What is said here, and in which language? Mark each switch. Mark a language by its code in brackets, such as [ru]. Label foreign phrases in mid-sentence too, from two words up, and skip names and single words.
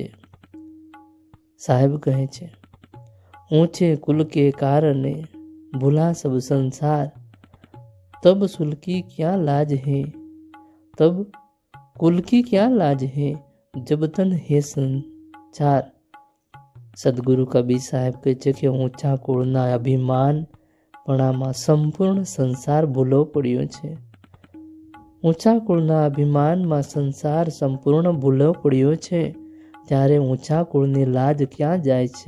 [hi] साहेब [gu] કહે છે, [hi] ऊंचे कुल के कारणे भुला सब संसार, तब सुल की क्या लाज है, तब कुल की क्या लाज है, जब तन है संचार। [gu] સદગુરુ કબીર સાહેબ કહે છે કે ઊંચા કુળના અભિમાનપણામાં સંપૂર્ણ સંસાર ભૂલો પડ્યો છે. ઊંચા કુળના અભિમાનમાં સંસાર સંપૂર્ણ ભૂલો પડ્યો છે. ત્યારે ઊંચા કુળની લાજ ક્યાં જાય છે?